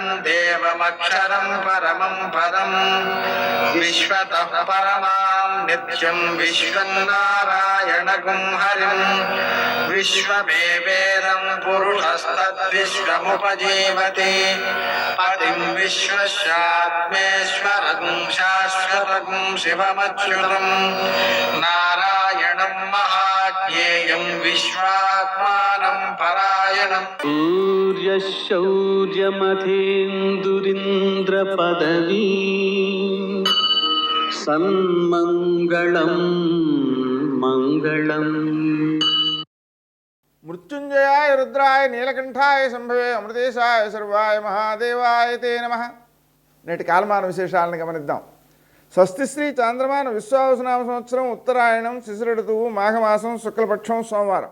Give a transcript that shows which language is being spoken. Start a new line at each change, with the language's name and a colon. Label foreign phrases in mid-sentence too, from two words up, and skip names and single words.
Sanskrit: देवमक्षरं परमं पदं विश्वतः परमां नित्यं विश्वं नारायणगुं हरिं विश्वमेवेदं पुरुषस्तद्विश्वमुपजीवति पतिं विश्वस्यात्मेश्वरं शाश्वतं शिवमच्युतं नारायणं महाज्ञेयं विश्वात्मानं परायणं सूर्यशौर्यमथेन्दुरिन्द्रपदवी सन्मङ्गलं मङ्गलम्. మృత్యుంజయాయ రుద్రాయ నీలకంఠాయ సంభవే అమృతేశాయ సర్వాయ మహాదేవాయ తే నమః.
Telugu: నేటి కాలమాన విశేషాలను గమనిద్దాం. స్వస్తి శ్రీ చాంద్రమాన విశ్వావసునామ సంవత్సరం ఉత్తరాయణం శిశిర ఋతువు మాఘమాసం శుక్లపక్షం సోమవారం.